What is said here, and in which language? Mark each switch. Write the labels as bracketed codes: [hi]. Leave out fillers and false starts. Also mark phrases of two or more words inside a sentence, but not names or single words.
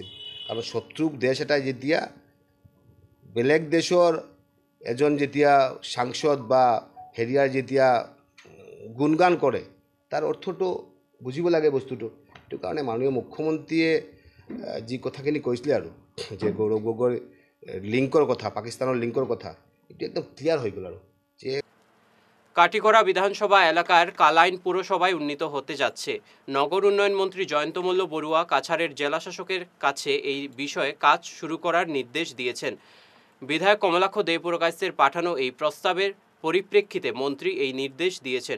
[as] কাৰণ শত্ৰু দেশ এটাই যেতিয়া বেলেগ দেশৰ এজন যেতিয়া সাংসদ বা হেৰিয়াৰ যেতিয়া গুণগান কৰে, তাৰ অৰ্থটো বুজিব লাগে বস্তুটো। সেইটো কাৰণে মাননীয় মুখ্যমন্ত্ৰীয়ে যি কথাখিনি কৈছিলে আৰু যে গৌৰৱ গগৈৰ লিংকৰ কথা, পাকিস্তানৰ লিংকৰ কথা, এইটো একদম ক্লিয়াৰ হৈ গ'ল আৰু যে [bn] কাটিগড়া বিধানসভা এলাকার কালাইন পুরসভায় উন্নীত হতে যাচ্ছে। নগর উন্নয়ন মন্ত্রী জয়ন্ত মল্ল বড়ুয়া কাছাড়ের জেলাশাসকের কাছে এই বিষয়ে কাজ শুরু করার নির্দেশ দিয়েছেন। বিধায়ক কমলাক্ষ দেবপ্রকাশের পাঠানো এই প্রস্তাবের পরিপ্রেক্ষিতে মন্ত্রী এই নির্দেশ দিয়েছেন।